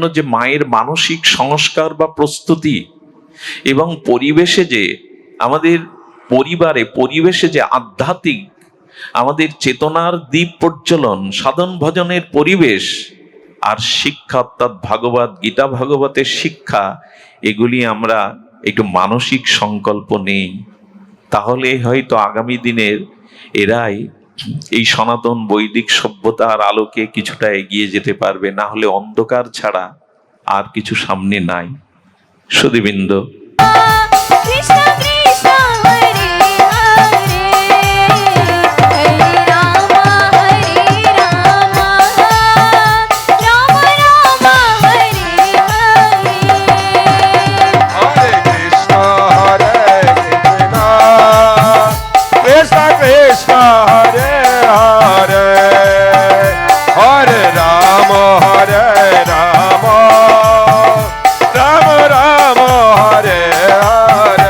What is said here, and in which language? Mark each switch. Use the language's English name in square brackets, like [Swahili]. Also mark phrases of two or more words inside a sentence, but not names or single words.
[Bangla] যে মায়ের মানসিক সংস্কার বা প্রস্তুতি, এবং পরিবেশে যে আমাদের পরিবেশে যে আধ্যাত্মিক আমাদের চেতনার দ্বীপ প্রজ্বলন, সাধন ভজনের পরিবেশ, আর শিক্ষা অর্থাৎ ভাগবত গীতা ভাগবতের শিক্ষা, এগুলি আমরা একটু মানসিক সংকল্প নেই, তাহলে হয়তো আগামী দিনের এরাই এই সনাতন বৈদিক সভ্যতার আলোকে কিছুটা এগিয়ে যেতে পারবে। না হলে অন্ধকার ছাড়া আর কিছু সামনে নাই। সুধীবৃন্দ, [Sanskrit] কৃষ্ণ কৃষ্ণ হরে হরে, হরে রাম রাম রাম হরে হরে। Hare Krishna, Krishna Krishna, Hare Hare, Hare Rama, Rama Rama, Hare Hare.